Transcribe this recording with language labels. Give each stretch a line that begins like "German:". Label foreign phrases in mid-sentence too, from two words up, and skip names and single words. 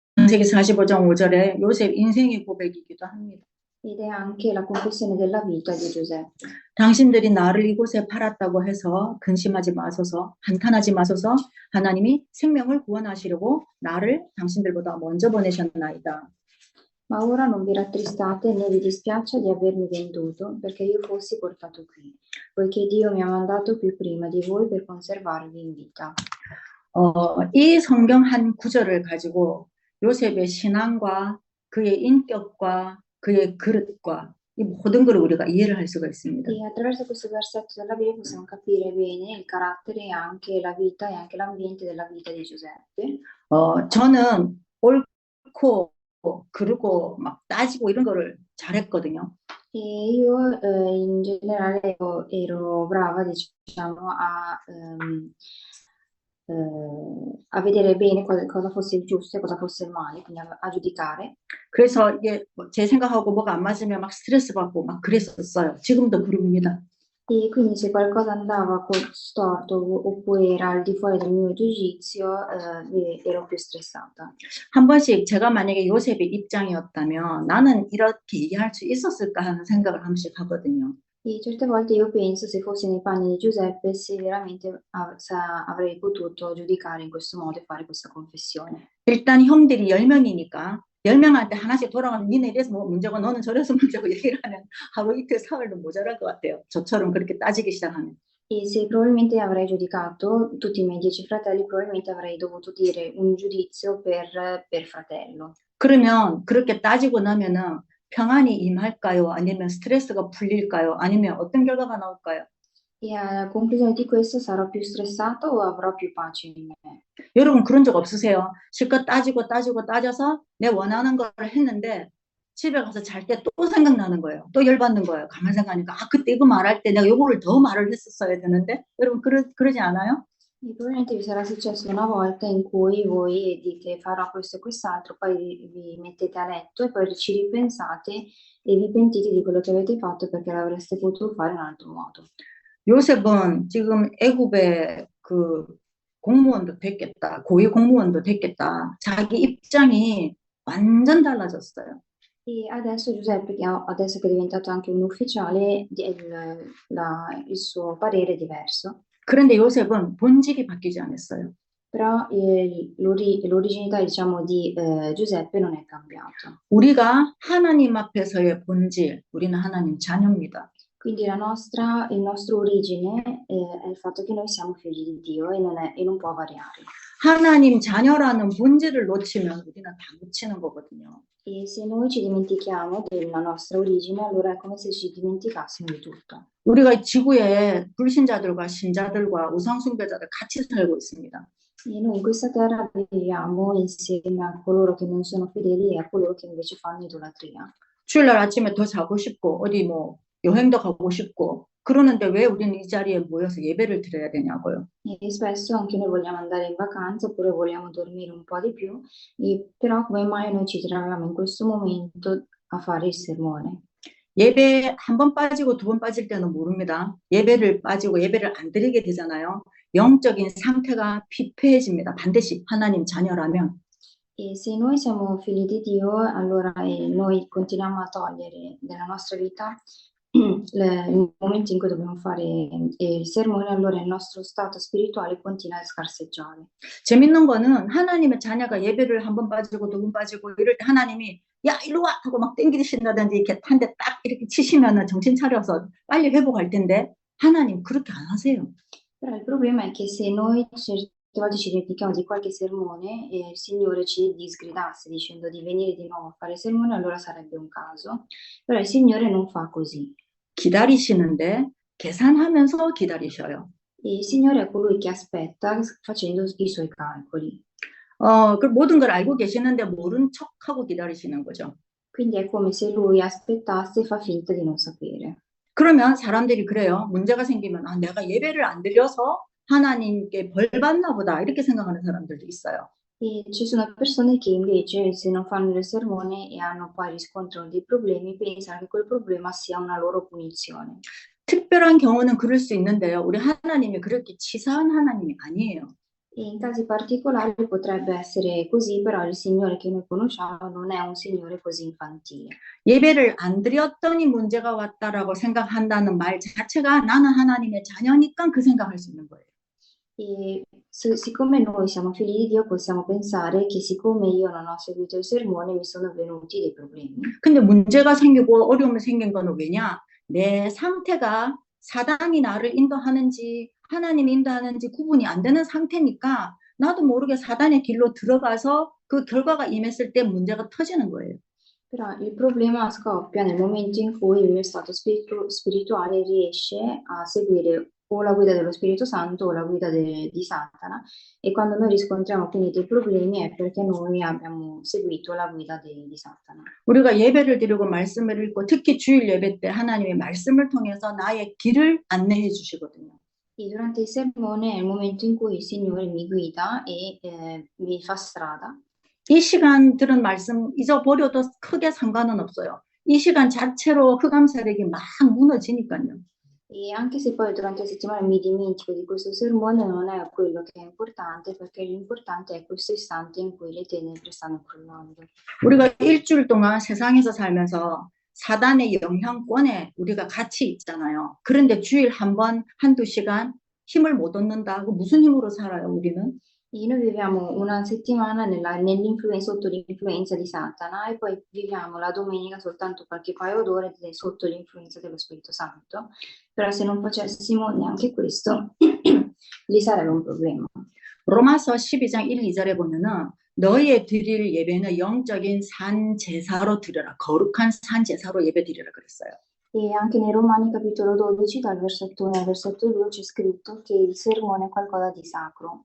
Korean: 창세기 45장 5절에 요셉 인생의 고백이기도 합니다.
Italian: Ed è anche la confessione della vita di Giuseppe.
Korean: 당신들이 나를 이곳에 팔았다고 해서 근심하지 마소서, 한탄하지 마소서. 하나님이 생명을 구원하시려고 나를 당신들보다 먼저 보내셨나이다.
Italian: Ma ora non vi rattristate né vi dispiaccia di avermi venduto, perché io fossi portato qui, poiché Dio mi ha mandato qui prima di voi per conservarvi in vita.
Korean: 이 성경 한 구절을 가지고 요셉의 신앙과 그의 인격과 그의 그릇과 이 모든 것을 우리가 이해를 할 수가 있습니다.
Italian: E attraverso questo versetto della Bibbia possiamo capire bene il carattere e anche la vita e anche l'ambiente della vita di Giuseppe.
Korean: 저는 옳고 그르고 막 따지고 이런 거를 잘했거든요.
Italian: E io in generale ero brava, diciamo, a vedere bene cosa fosse il giusto e cosa fosse il male, quindi a giudicare.
Korean: 그래서 이게 제 생각하고 뭐가 안 맞으면 막 스트레스 받고 막 그랬었어요. 지금도 그럽니다.
Italian: E quindi se qualcosa andava storto oppure era al di fuori del mio giudizio, ero più stressata.
Korean: 한 번씩 제가 만약에 요셉의 입장이었다면 나는 이렇게 얘기할 수 있었을까 하는 생각을 한 번씩 하거든요.
Italian: E certe volte io penso, se fossi nei panni di Giuseppe, se veramente avrei potuto giudicare in questo modo e fare questa confessione.
Korean: 일단 형들이 10명이니까 10명한테 하나씩 돌아가면 니네 이래서 뭐 문제고 너는 저래서 문제고 얘기를 하면 하루 이틀 사흘도 모자랄 것 같아요. 저처럼 그렇게 따지기 시작하면.
Italian: E se probabilmente avrei giudicato tutti i miei 10 fratelli, probabilmente avrei dovuto dire un giudizio per fratello.
Korean: 그러면 그렇게 따지고 나면은 평안이 임할까요? 아니면 스트레스가 풀릴까요? 아니면 어떤 결과가 나올까요?
Italian: E a conclusione di questo sarò più stressato o avrò più pace in me?
Korean: 여러분 그런 적 없으세요? 실컷 따져서 내 원하는 걸 했는데 집에 가서 잘 때 또 생각나는 거예요. 또 열받는 거예요. 가만 생각하니까 그때 이거 말할 때 내가 요거를 더 말을 했었어야 되는데 여러분 그러지 않아요?
Italian: E probabilmente vi sarà successo una volta in cui voi dite farò questo e quest'altro, poi vi mettete a letto e poi ci ripensate e vi pentite di quello che avete fatto perché l'avreste potuto fare in un altro modo.
Korean: 요셉은 지금 애굽의 그 공무원도 됐겠다. 고위 공무원도 됐겠다. 자기 입장이 완전 달라졌어요.
Italian: E adesso Giuseppe, adesso che è diventato anche un ufficiale, il suo parere è diverso.
Korean: 그런데 요셉은 본질이 바뀌지 않았어요.
Italian: Però l'originalità, diciamo, di Giuseppe non è cambiato.
Korean: 우리가 하나님 앞에서의 본질, 우리는 하나님 자녀입니다.
Italian: Quindi il nostro origine è il fatto che noi siamo figli di Dio e non può variare.
Korean: 하나님 자녀라는 본질을 놓치면 우리는 다 놓치는 거거든요.
Italian: E se noi ci dimentichiamo della nostra origine, allora è come se ci dimenticassimo di tutto.
Korean: 우리가 지구에 불신자들과 신자들과 우상숭배자들 같이 살고 있습니다.
Italian: E noi in questa terra viviamo insieme a coloro che non sono fedeli e a coloro che invece fanno idolatria.
Korean: 주일날 아침에 더 자고 싶고 어디 뭐 여행도 가고 싶고 그러는데 왜 우리는 이 자리에 모여서 예배를 드려야 되냐고요.
Italian: E spesso anche noi vogliamo andare in vacanza oppure vogliamo dormire un po' di più, però come mai noi ci troviamo in questo momento a fare il sermone?
Korean: 예배 한 번 빠지고 두 번 빠질 때는 모릅니다. 예배를 빠지고 예배를 안 드리게 되잖아요. 영적인 상태가 피폐해집니다. 반드시 하나님 자녀라면.
Italian: E se noi siamo figli di Dio, allora noi continuiamo a togliere nella nostra vita il momento in cui dobbiamo fare il sermone, allora il nostro stato spirituale continua a scarseggiare.
Korean: 재밌는 거는 하나님의 자녀가 예배를 한 번 빠지고 두 번 빠지고 이럴 때 하나님이 야 이리 와 하고 막 땡기신다든지 이렇게 한 대 딱 이렇게 치시면은 정신 차려서 빨리 회복할 텐데 하나님 그렇게 안 하세요.
Italian: Però il problema è che se noi certe volte ci dimentichiamo di qualche sermone e il Signore ci disgridasse dicendo di venire di nuovo a fare sermone, allora sarebbe un caso. Però il Signore non fa così.
Korean: 기다리시는데 계산하면서 기다리셔요.
Italian: E il Signore è colui che aspetta facendo i suoi calcoli.
Korean: 그 모든 걸 알고 계시는데 모른 척하고 기다리시는 거죠.
Italian: Quindi è come se lui aspettasse e fa finta di non sapere.
Korean: 그러면 사람들이 그래요. 문제가 생기면 내가 예배를 안 드려서 하나님께 벌 받나 보다 이렇게 생각하는 사람들도 있어요.
Italian: E ci sono persone che invece se non fanno il sermone e poi riscontrano dei problemi, pensano che quel problema sia una loro punizione.
Korean: 특별한 경우는 그럴 수 있는데요. 우리 하나님이 그렇게 치사한 하나님이 아니에요.
Italian: E in casi particolari potrebbe essere così, però il Signore che noi conosciamo non è un Signore così infantile.
Korean: 예배를 안 드렸더니 문제가 왔다라고 생각한다는 말 자체가 나는 하나님의 자녀니까 그 생각할 수 있는 거예요.
Italian: E siccome noi siamo figli di Dio, possiamo pensare che siccome io non ho seguito il sermone, mi sono venuti dei problemi.
Korean: 근데 문제가 생기고 어려움이 생긴 거는 왜냐? 내 상태가 사단이 나를 인도하는지 하나님이 인도하는지 구분이 안 되는 상태니까 나도 모르게 사단의 길로 들어가서 그 결과가 임했을 때 문제가 터지는 거예요.
Italian: Però il problema scoppia nel momento in cui il mio stato spirituale riesce a seguire o la guida dello Spirito Santo o la guida di Satana, e quando noi riscontriamo quindi dei problemi è perché noi abbiamo seguito la guida di Satana.
Korean: 우리가 예배를 드리고 말씀을 읽고 특히 주일 예배 때 하나님의 말씀을 통해서 나의 길을 안내해 주시거든요.
Italian: E durante il sermone è il momento in cui il Signore mi guida e mi fa strada.
Korean: 이 시간 들은 말씀 잊어버려도 크게 상관은 없어요. 이 시간 자체로 흑암세력이 막 무너지니까요.
Italian: E anche se poi durante la settimana mi dimentico di questo sermone, non è quello che è importante, perché l'importante è questo istante in cui le tenebre stanno crollando.
Korean: 우리가 일주일 동안 세상에서 살면서 사단의 영향권에 우리가 같이 있잖아요. 그런데 주일 한 번, 한두 시간 힘을 못 얻는다고 무슨 힘으로 살아요, 우리는?
Italian: E noi viviamo una settimana sotto l'influenza di Satana, e poi viviamo la domenica soltanto qualche paio d'ore sotto l'influenza dello Spirito Santo. Però se non facessimo neanche questo, lì sarebbe un problema.
Korean: 로마서 12장 1, 2절에 보면은 너희의 드릴 예배는 영적인 산 제사로 드려라. 거룩한 산 제사로 예배 드리라 그랬어요.
Italian: E anche nei Romani capitolo 12, dal versetto 1 al versetto 2, c'è scritto che il sermone è qualcosa di sacro.